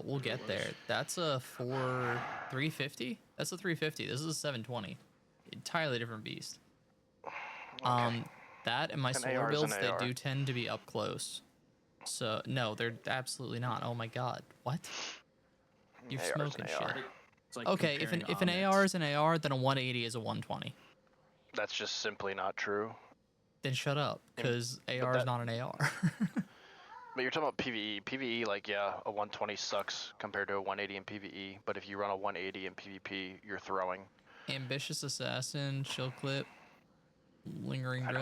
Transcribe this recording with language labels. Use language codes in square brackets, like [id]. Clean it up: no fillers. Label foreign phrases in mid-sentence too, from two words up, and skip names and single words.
[en] We'll get there. That's a 350? That's a 350. This is a 720. Entirely different beast. Okay. That and my solar builds, they do tend to be up close. So, no, they're absolutely not. Oh my god. What? You're smoking shit. Like okay, if an AR is an AR, then a 180 is a 120. That's just simply not true. Then shut up, because AR is not an AR. But you're talking about PvE. PvE, like, yeah, a 120 sucks compared to a 180 in PvE. But if you run a 180 in PvP, you're throwing. Ambitious Assassin, Chill Clip, Lingering Dread.